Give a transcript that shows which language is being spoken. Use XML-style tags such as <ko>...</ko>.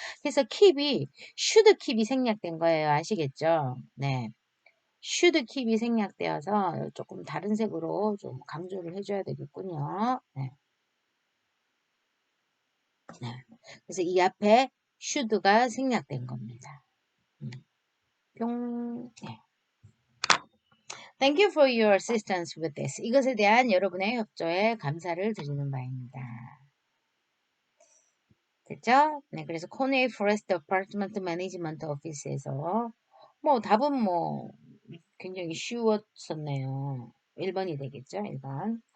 <ko>그래서 keep이</ko> <en>should keep</en> <ko>이 생략된 거예요. 아시겠죠? 네.</ko> <en>should keep</en> <ko>이 생략되어서 조금 다른 색으로 좀 강조를 해줘야 되겠군요. 네. 네. 그래서 이 앞에 should가 생략된 겁니다. 뿅. 네.</ko> <en>Thank you for your assistance with this.</en> <ko>이것에 대한 여러분의 협조에 감사를 드리는 바입니다. 됐죠? 네, 그래서 코네이 포레스트 어파트먼트 매니지먼트 오피스에서 답은 굉장히 쉬웠었네요. 1번이 되겠죠? 1번.</ko>